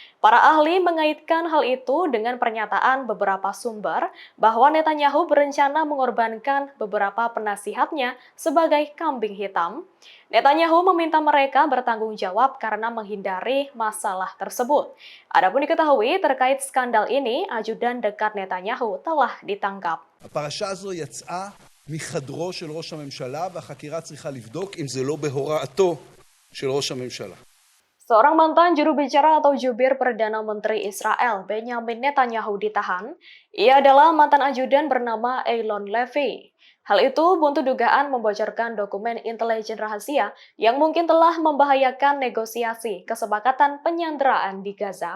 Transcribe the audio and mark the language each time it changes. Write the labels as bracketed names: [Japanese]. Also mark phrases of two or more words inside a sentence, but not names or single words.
[Indonesian] Para ahli mengaitkan hal itu dengan pernyataan beberapa sumber bahwa Netanyahu berencana mengorbankan beberapa penasihatnya sebagai kambing hitam. Netanyahu meminta mereka bertanggung jawab karena menghindari masalah tersebut. Adapun diketahui terkait skandal ini, ajudan dekat Netanyahu telah ditangkap. [Hebrew] הפרשה הזו יצאה מחדרו של ראש הממשלה, והחקירה צריכה לבדוק אם זה לא בהוראתו של ראש הממשלה. [Indonesian] Seorang mantan juru bicara atau jubir Perdana Menteri Israel, Benjamin Netanyahu ditahan. Ia adalah mantan ajudan bernama Eilon Levy. Hal itu buntu dugaan membocorkan dokumen intelijen rahasia yang mungkin telah membahayakan negosiasi kesepakatan penyanderaan di Gaza.